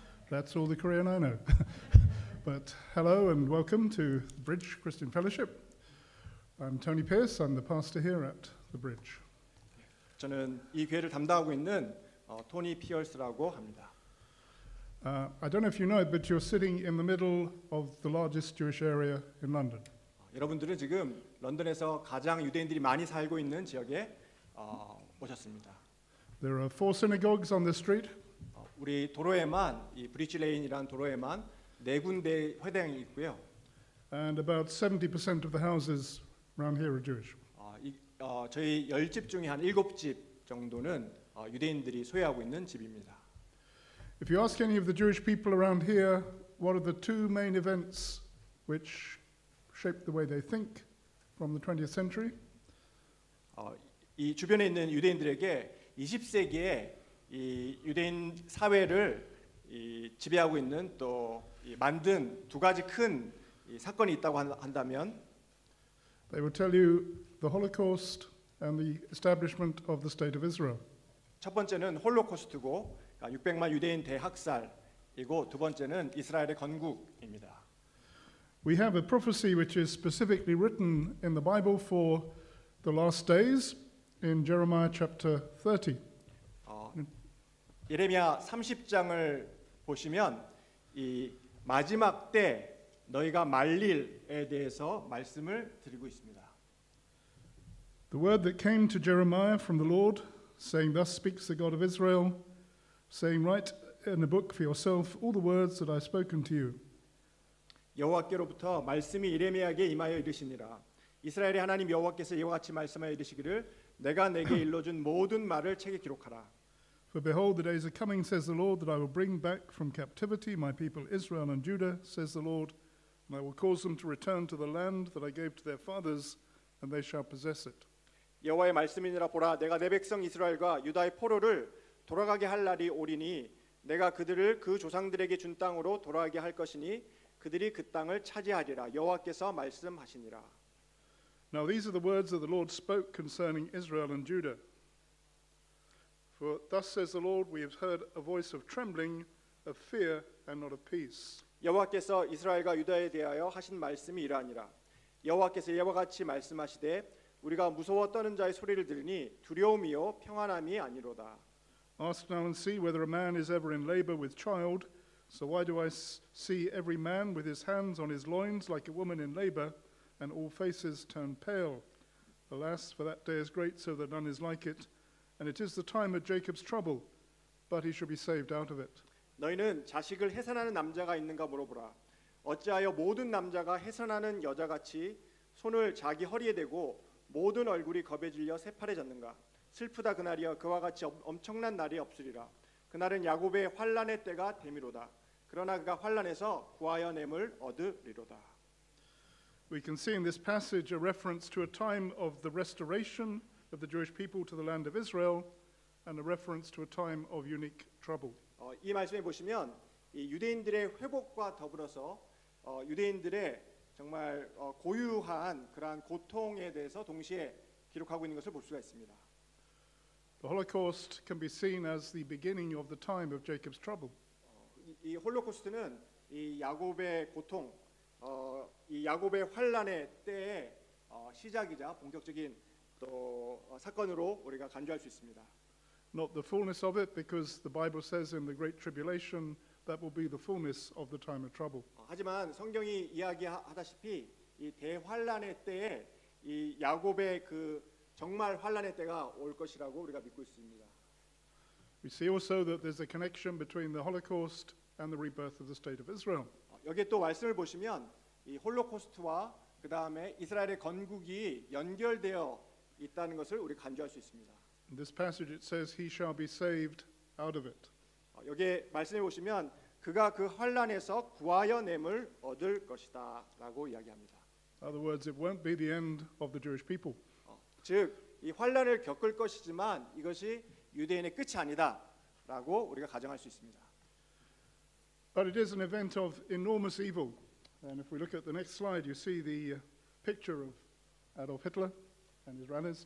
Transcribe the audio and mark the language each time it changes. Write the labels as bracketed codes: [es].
[en] That's all the Korean I know. But hello and welcome to the Bridge Christian Fellowship. I'm Tony Pierce. I'm the pastor here at the Bridge. [ko] 저는 이 교회를 담당하고 있는 토니 피어스라고 합니다. [en] I don't know if you know it, but you're sitting in the middle of the largest Jewish area in London. [ko] 여러분들은 지금 런던에서 가장 유대인들이 많이 살고 있는 지역에 오셨습니다. [en] There are 4 synagogues on this street. [ko] 우리 도로에만 이 브리지 레인이라는 도로에만 4군데 회당이 있고요. [en] And about 70% of the houses around here are Jewish. [ko] 저희 10집 중에 한 7집 정도는 유대인들이 소유하고 있는 집입니다. [en] If you ask any of the Jewish people around here, what are the 2 main events which shaped the way they think from the 20th century? [ko] 이 주변에 있는 유대인들에게 20세기에 이 유대인 사회를 지배하고 있는 또 만든 2가지 큰 사건이 있다고 한다면 [en] They will tell you the Holocaust and the establishment of the State of Israel. [ko] 첫 번째는 홀로코스트고 600만 유대인 대학살이고 두 번째는 이스라엘의 건국입니다. [en] We have a prophecy which is specifically written in the Bible for the last days in Jeremiah chapter 30. [ko] 예레미야 30장을 보시면 이 마지막 때 너희가 말릴에 대해서 말씀을 드리고 있습니다. [en] The word that came to Jeremiah from the Lord, saying, "Thus speaks the God of Israel, saying, write in a book for yourself all the words that I have spoken to you." [ko] 여호와께로부터 말씀이 예레미야에게 임하여 이르시니라. 이스라엘의 하나님 여호와께서 이와 같이 말씀하여 이르시기를 내가 내게 일러준 모든 말을 책에 기록하라. [en] For behold, the days are coming, says the Lord, that I will bring back from captivity my people Israel and Judah, says the Lord, and I will cause them to return to the land that I gave to their fathers, and they shall possess it. [ko] 여호와의 말씀이니라. 보라, 내가 내 백성 이스라엘과 유다의 포로를 돌아가게 할 날이 오리니 내가 그들을 그 조상들에게 준 땅으로 돌아가게 할 것이니 그들이 그 땅을 차지하리라. 여호와께서 말씀하시니라. [en] Now these are the words that the Lord spoke concerning Israel and Judah. For thus says the Lord, we have heard a voice of trembling, of fear, and not of peace. [ko] 여호와께서 이스라엘과 유다에 대하여 하신 말씀이 이러하니라. 여호와께서 이와 같이 말씀하시되 우리가 무서워 떠는 자의 소리를 들으니 두려움이요 평안함이 아니로다. [en] Ask now and see whether a man is ever in labor with child. So why do I see every man with his hands on his loins like a woman in labor, and all faces turn pale? Alas, for that day is great, so that none is like it. And it is the time of Jacob's trouble, but he shall be saved out of it. [ko] 너희는 자식을 해산하는 남자가 있는가 물어보라. 어찌하여 모든 남자가 해산하는 여자같이 손을 자기 허리에 대고 모든 얼굴이 겁에 질려 새파래졌는가? 슬프다 그날이여. 그와 같이 엄청난 날이 없으리라. 그날은 야곱의 환난의 때가 되미로다. 그러나 그가 환난에서 구하여 냄을 얻으리로다. [en] We can see in this passage a reference to a time of the restoration of the Jewish people to the land of Israel, and a reference to a time of unique trouble. [ko] 이 말씀에 보시면 이 유대인들의 회복과 더불어서 유대인들의 정말 고유한 그러한 고통에 대해서 동시에 기록하고 있는 것을 볼 수가 있습니다. [en] The Holocaust can be seen as the beginning of the time of Jacob's trouble. [ko] 이 홀로코스트는 이 야곱의 고통, 이 야곱의 환란의 때의 시작이자 본격적인 또 사건으로 우리가 간주할 수 있습니다. [en] Not the fullness of it, because the Bible says in the Great Tribulation that will be the fullness of the time of trouble. [ko] 하지만 성경이 이야기하다시피 이 대환란의 때에 이 야곱의 그 정말 환란의 때가 올 것이라고 우리가 믿고 있습니다. [en] We see also that there's a connection between the Holocaust and the rebirth of the state of Israel. [ko] 여기에 또 말씀을 보시면 이 홀로코스트와 그 다음에 이스라엘의 건국이 연결되어 있다는 것을 우리 간주할 수 있습니다. [en] In this passage it says, "He shall be saved out of it." [ko] 여기에 말씀해 보시면 그가 그 환란에서 구하여 냄을 얻을 것이다라고 이야기합니다. [en] In other words, it won't be the end of the Jewish people. [ko] 즉 이 환란을 겪을 것이지만 이것이 유대인의 끝이 아니다라고 우리가 가정할 수 있습니다. [en] But it is an event of enormous evil. And if we look at the next slide, you see the picture of Adolf Hitler and his runners.